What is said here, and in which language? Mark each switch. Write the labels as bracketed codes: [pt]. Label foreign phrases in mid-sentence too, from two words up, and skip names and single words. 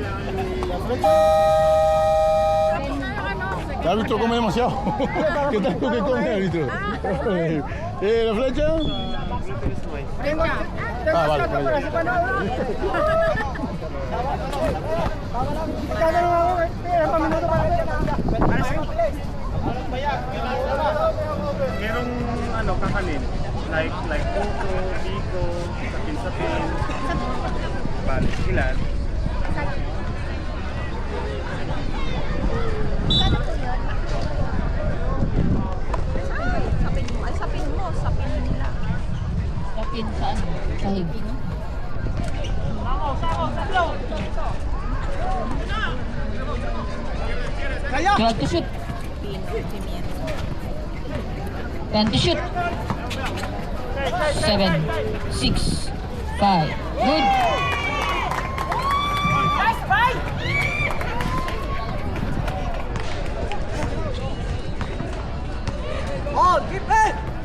[es] El árbitro come demasiado. ¿Qué tal lo que come el árbitro? ¿La flecha? Ah, vale, por ahí. [tl] Merong ano kakanin like puto, biko, sapin-sapin. Bale, ilan? Sapin nila. Sapin saan? Sahig. Kaya! [en] 12 to shoot. 10 to shoot. 7, 6, 5. Good. Oh, keep it!